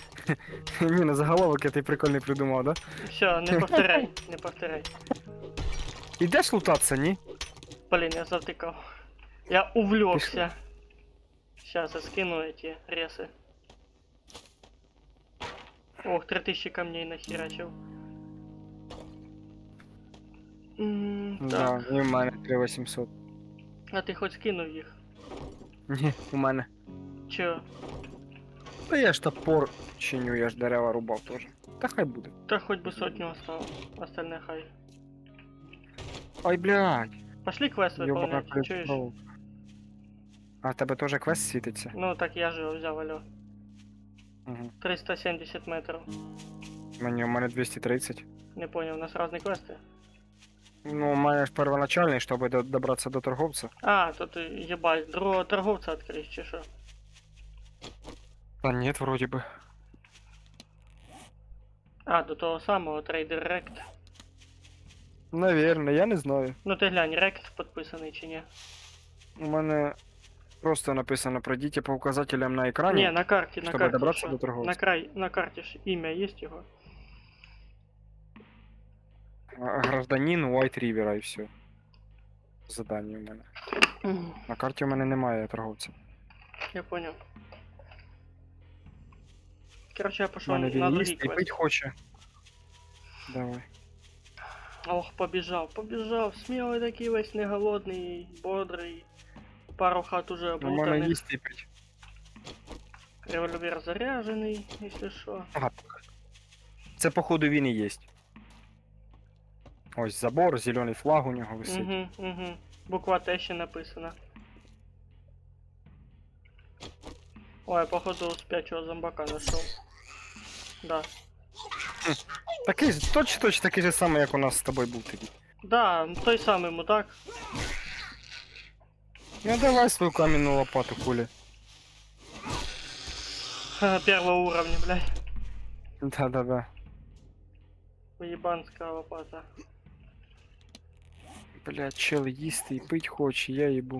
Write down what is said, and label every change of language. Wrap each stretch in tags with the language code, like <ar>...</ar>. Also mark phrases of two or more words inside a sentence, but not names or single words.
<uk>Ні, на заголовок я ти прикольний придумав,</uk> <ru>да? Все, не повторяй, не повторяй.</ru> <uk>Ідеш лутатися, ні?</uk> <ru>Блин, я завтыкал. Я увлекся. Сейчас я скину эти ресы. Ох, 3000 камней нахерачил. Да, Так,</ru> <uk>і в мене 3800. а ти хоч скинув їх? Ні, у мене.</uk> <ru>Чо?</ru> <uk>Та я ж топор чиню, я ж дерева рубав теж. Та хай буде. Та хоч би сотню оставил. Остальне хай.</uk> <ru>Ай, блядь. Пошли квест Ёбана выполнять, чуєш? прикол.</ru> <uk>А в тебе теж квест світиться? Ну так я же його взяв, алло. Угу. 370 метрів. У мене 230.</uk> <ru>Не понял, у нас разные квесты.</ru> <uk>Ну, у мене ж первоначальний, щоб добратися до торговця. А,</uk> <ru>то ты ебать, другого торговца открыть,</ru> <uk>чи шо? Та ні, вроді би. А, до того самого Trader Rect. Навірно, я не знаю. Ну ти глянь, Rect підписаний чи ні? У мене просто написано пройдіть по указателям на екрані.</uk> <ru>Не, на карте, на чтобы карте. добраться</ru> <uk>шо?</uk> <ru>до торговца. На карте ж имя есть его?</ru> <uk>Гражданин White River і все. Задання у мене. На карті у мене немає торговця.</uk> <ru>Я понял. Короче, я</ru> <uk>У</uk> <ru>пошел</ru> <uk>мене</uk> <ru>на</ru> <uk>він другий їсти і квест. пить хоче. Давай. Ох,</uk> <ru>побежал. Смелый такий весь, не голодный, бодрый. Пару хат уже</ru> <uk>У мене</uk> <ru>облутаних.</ru> <uk>їсти і пить.</uk> <ru>Револьвер заряженный, если что.</ru> <uk>Ага. Це походу він і єсть. Ось забор, зелений флаг у нього висить. Угу. Буква Т ще написана.</uk> <ru>Ой, я походу спячого зомбака нашел. Да.</ru> <uk>Такий ж, точно такий же самий, як у нас з тобою був тоді.</uk> <ru>Да, той самый мудак. Ну давай свою каменную лопату, Коля. Первого уровня, блядь. Да-да-да. Уебанская лопата.</ru> <uk>Блядь, чел їсти і пить хоче, я їбу.</uk>